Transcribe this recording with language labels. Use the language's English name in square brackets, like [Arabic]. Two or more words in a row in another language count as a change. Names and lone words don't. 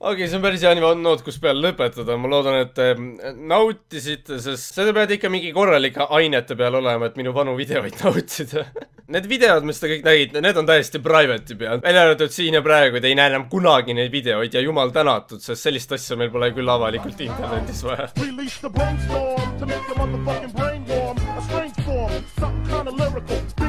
[Estonian] Okei, see on päris hea noot, kus peale lõpetada. Ma loodan, et te nautisite, sest seda pead ikka mingi korralike ainete peal olema, et minu vanu videoid nautida. Need videod, mis te kõik nägite, need on täiesti private'i peal. Välja arvatud siin ja praegu, te ei näe enam kunagi neid videoid ja jumal tänatud, sest sellist asja meil pole küll avalikult internetis vaja. [English] Release the brainstorm to make your motherfucking brain warm. A strange form, something kind of lyrical.